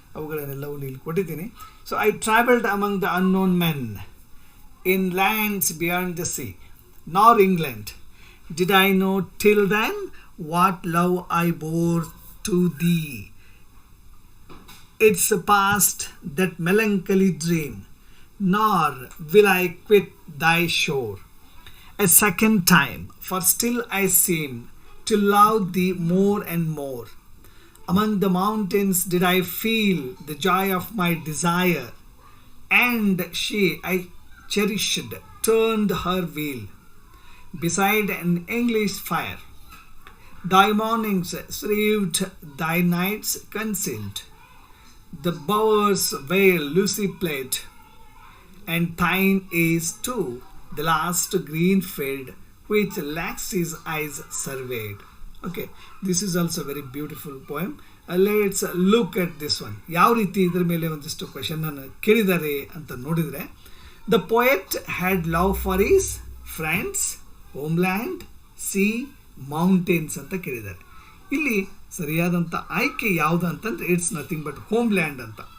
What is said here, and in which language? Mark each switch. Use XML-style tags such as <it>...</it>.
<kn>ಅವುಗಳನ್ನೆಲ್ಲವೂ ಇಲ್ಲಿ ಕೊಟ್ಟಿದ್ದೀನಿ.</kn> <en>So I travelled among the unknown men in lands beyond the sea nor England did I know till then what love I bore to thee it's past that melancholy dream nor will I quit thy shore a second time, for still I seem to love thee more and more. Among the mountains did I feel the joy of my desire, and she I cherished turned her wheel beside an English fire. Thy mornings served, thy nights concealed, the bower's veil Lucy played, and thine is too the last green field which Lax's eyes surveyed. Okay, this is also a very beautiful poem. Let's look at this one.</en> <kn>ಯಾವ ರೀತಿ ಇದರ ಮೇಲೆ ಒಂದಿಷ್ಟು question ಅನ್ನು ಕೇಳಿದ್ದಾರೆ ಅಂತ ನೋಡಿದರೆ,</kn> <en>the poet had love for his friends, homeland, sea, mountains</en> <kn>ಅಂತ ಕೇಳಿದ್ದಾರೆ. ಇಲ್ಲಿ ಸರಿಯಾದಂಥ ಆಯ್ಕೆ ಯಾವುದು ಅಂತಂದರೆ</kn> <en>it's nothing but homeland</en> <kn>ಅಂತ.</kn>